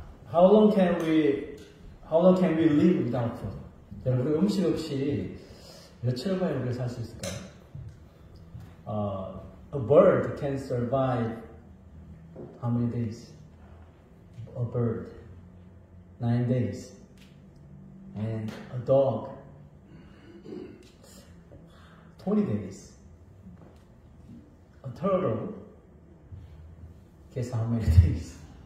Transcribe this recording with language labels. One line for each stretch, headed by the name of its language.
English: How long can we live without food?
Korean: 여러분, 우리 음식 없이 며칠간에 우리가 살 수 있을까요?
English: A bird can survive how many days? A bird, 9 days. And a dog, 20 days. A turtle, guess how many days?